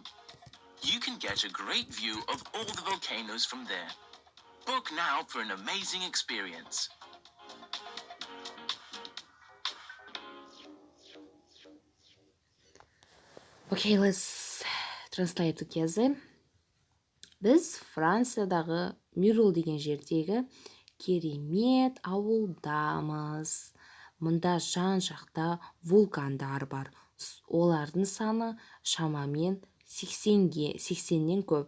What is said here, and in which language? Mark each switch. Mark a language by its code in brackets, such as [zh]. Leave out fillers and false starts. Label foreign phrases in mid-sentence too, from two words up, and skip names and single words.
[en] You can get a great view of all the volcanoes from there. Book now for an amazing experience. Okay, let's translate together. [kk] Біз Франциядағы Мирол деген жердегі керемет ауылдамыз. Мұнда жан-жақта вулкандар бар. Олардың саны шамамен 80-нен көп.